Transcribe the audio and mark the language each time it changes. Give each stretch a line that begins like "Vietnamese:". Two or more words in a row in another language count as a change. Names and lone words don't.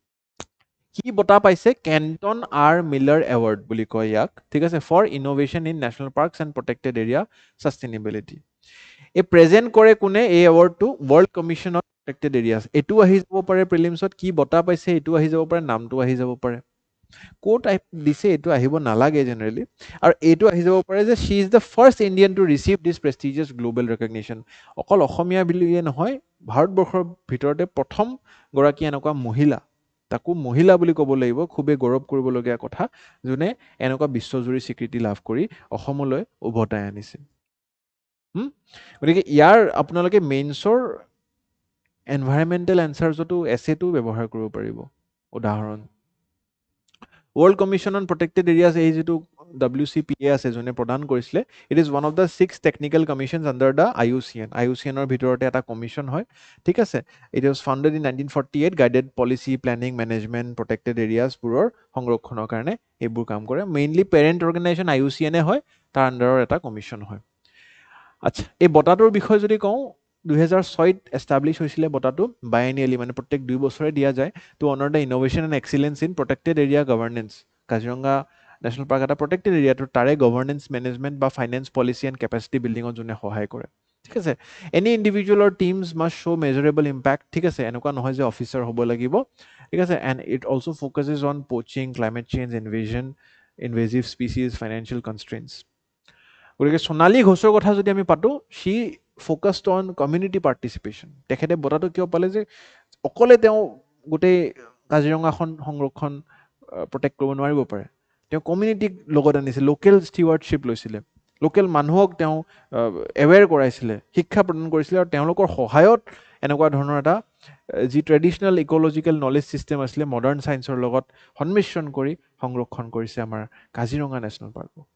Assamese: কি বঁটা পাইছে কেণ্টন R মিলাৰ এৱাৰ্ড বুলি কয় ইয়াক ঠিক আছে
English: for innovation in national parks and protected area sustainability
Assamese: এই প্ৰেজেন্ট কৰে কোনে এই এৱাৰ্ডটো ৱৰ্ল্ড কমিশন অফ প্ৰটেক্টেড এৰিয়াছ এইটো আহি যাব পাৰে প্ৰিলিমছত কি বঁটা পাইছে এইটো আহি যাব পাৰে নামটো আহি যাব পাৰে কোট দিছে এইটো আহিব নালাগে জেনেৰেলি আৰু এইটো আহি যাব পাৰে যে
English: she is the first Indian to receive this prestigious global recognition
Assamese: অকল অসমীয়া বুলিয়ে নহয় ভাৰতবৰ্ষৰ ভিতৰতে প্ৰথম গৰাকী এনেকুৱা মহিলা তাকো মহিলা বুলি ক'ব লাগিব খুবেই গৌৰৱ কৰিবলগীয়া কথা যোনে এনেকুৱা বিশ্বজুৰি স্বীকৃতি লাভ কৰি অসমলৈ উভতাই আনিছে গতিকে ইয়াৰ আপোনালোকে মেইনছৰ এনভাইৰনমেণ্টেল এনচাৰ্ছতো এছেটো ব্যৱহাৰ কৰিব পাৰিব উদাহৰণ World Commission on Protected Areas এই যেটো WCPA আছে যোনে প্ৰদান কৰিছিলে
English: it is one of the 6 technical commissions under the IUCN
Assamese: ৰ ভিতৰতে এটা কমিশন হয় ঠিক আছে
English: it was founded in 1948 guided policy planning management protected areas
Assamese: পুৰৰ সংৰক্ষণৰ কাৰণে এইবোৰ কাম কৰে মেইনলি
English: parent organization
Assamese: IUCN হয় তাৰ আন্ডাৰৰ এটা কমিশন হয় আচ্ছা এই বঁটাটোৰ বিষয়ে যদি কওঁ 2006 এষ্টাব্লিছ হৈছিলে বঁটাটো বাইএনিয়েলি মানে প্ৰত্যেক 2 বছৰে দিয়া যায়
English: to honor the innovation and excellence in protected area governance
Assamese: কাজিৰঙা নেশ্যনেল পাৰ্ক এটা প্ৰটেক্টেড এৰিয়াটো তাৰে
English: governance management
Assamese: বা
English: finance policy and capacity
Assamese: বিল্ডিঙত যোনে সহায় কৰে ঠিক আছে
English: any individual or teams must show measurable impact
Assamese: ঠিক আছে এনেকুৱা নহয় যে অফিচাৰ হ'ব লাগিব ঠিক আছে
English: and it also focuses on poaching climate change invasive species financial constraints
Assamese: গতিকে সোণালী ঘোষৰ কথা যদি আমি পাতো সি
English: focused on community participation
Assamese: তেখেতে বঁটাটো কিয় পালে যে অকলে তেওঁ গোটেই কাজিৰঙাখন সংৰক্ষণ প্ৰটেক্ট কৰিব নোৱাৰিব পাৰে তেওঁ কমিউনিটিক লগত আনিছে
English: local stewardship
Assamese: লৈছিলে লোকেল মানুহক তেওঁ এৱেৰ কৰাইছিলে শিক্ষা প্ৰদান কৰিছিলে আৰু তেওঁলোকৰ সহায়ত এনেকুৱা ধৰণৰ এটা যি
English: traditional ecological knowledge system
Assamese: আছিলে মডাৰ্ণ ছায়েন্সৰ লগত সংমিশ্ৰণ কৰি সংৰক্ষণ কৰিছে আমাৰ কাজিৰঙা নেশ্যনেল পাৰ্ক